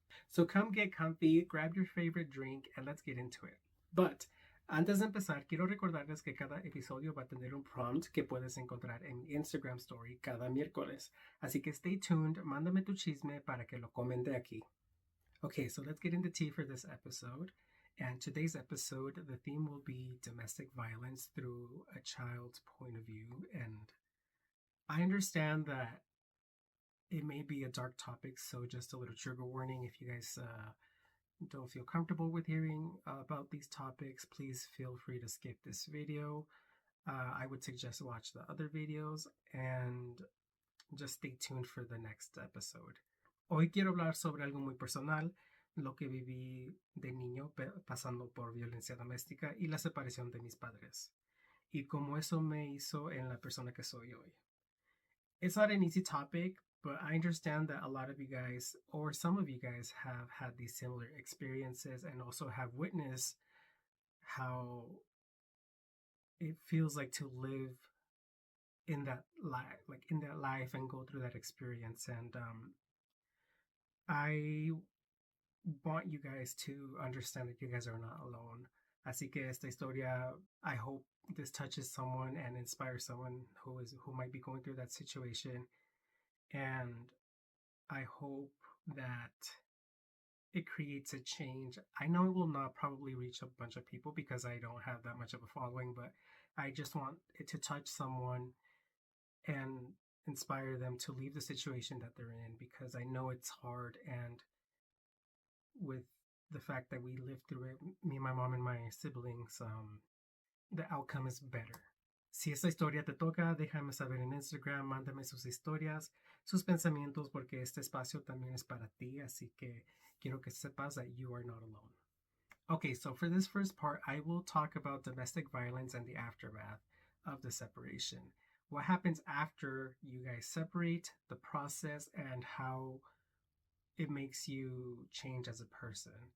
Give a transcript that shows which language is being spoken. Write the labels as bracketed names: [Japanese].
[English] So come get comfy, grab your favorite drink and let's get into it. [Spanish] But antes de empezar, quiero recordarles que cada episodio va a tener un prompt que puedes encontrar en mi Instagram story cada miércoles. Así que [English] stay tuned, [Spanish] mándame tu chisme para que lo comente aquí. [English] Okay, so let's get into tea for this episode. And today's episode, the theme will be domestic violence through a child's point of view. And I understand that it may be a dark topic, so just a little trigger warning. If you guys don't feel comfortable with hearing about these topics, please feel free to skip this video. I would suggest watch the other videos and just stay tuned for the next episode. [Spanish] Hoy quiero hablar sobre algo muy personal, lo que viví de niño pasando por violencia doméstica y la separación de mis padres, y cómo eso me hizo en la persona que soy hoy. [English] It's not an easy topic, but I understand that a lot of you guys, or some of you guys, have had these similar experiences and also have witnessed how it feels like to live in that life and go through that experience. And I want you guys to understand that you guys are not alone. [Spanish] Así que esta historia, [English] I hope this touches someone and inspires someone who might be going through that situation. And I hope that it creates a change. I know it will not probably reach a bunch of people because I don't have that much of a following, but I just want it to touch someone and inspire them to leave the situation that they're in, because I know it's hard. And with the fact that we lived through it, me, my mom, and my siblings, the outcome is better. [Spanish] Si esta historia te toca, déjame saber en Instagram, mándame sus historias, sus pensamientos, porque este espacio también es para ti, así que quiero que sepas [English] that you are not alone. Okay, so for this first part, I will talk about domestic violence and the aftermath of the separation. What happens after you guys separate, the process, and how it makes you change as a person.